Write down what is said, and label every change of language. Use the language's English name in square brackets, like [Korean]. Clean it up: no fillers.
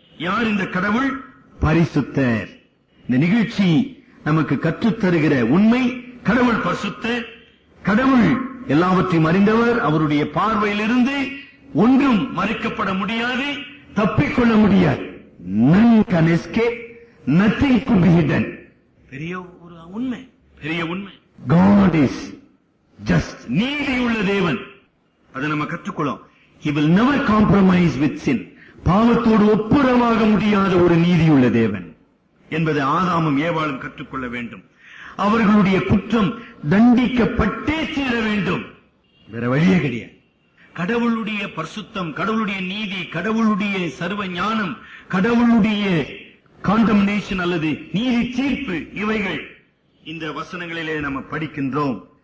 [Tamil] யார் இந்த கடவுள்? பரிசுத்தர். இந்த நிகழ்ச்சி நமக்கு கற்றுத்தருகிற உண்மை, கடவுள் பரிசுத்தர். கடவுள் எல்லாவற்றையும் அறிந்தவர். அவருடைய பார்வையிலிருந்து ஒன்றும் மறைக்கப்பட முடியாது, தப்பிக்கொள்ள முடியாது. [English] None can escape, nothing could be hidden. [Tamil] பெரிய ஒரு உண்மை, பெரிய உண்மை. [English] God is just, [Tamil] நீதியுள்ள தேவன். அதை நம்ம கற்றுக்கொள்ளும். [English] He will never compromise with sin. [Tamil] பாவத்தோடு ஒப்புரவாக முடியாத ஒரு நீதியுள்ள தேவன் என்பதை ஆதாமும் ஏவாளும் கற்றுக்கொள்ள வேண்டும். அவர்களுடைய குற்றம் தண்டிக்கப்பட்டே தீர வேண்டும், வேற வழியே கிடையாது. கடவுளுடைய பரிசுத்தம், கடவுளுடைய நீதி, கடவுளுடைய சர்வ ஞானம், கடவுளுடைய காண்டம்னேஷன் அல்லது நீதி தீர்ப்பு, இவைகள் இந்த வசனங்களிலே நம்ம படிக்கின்றோம்.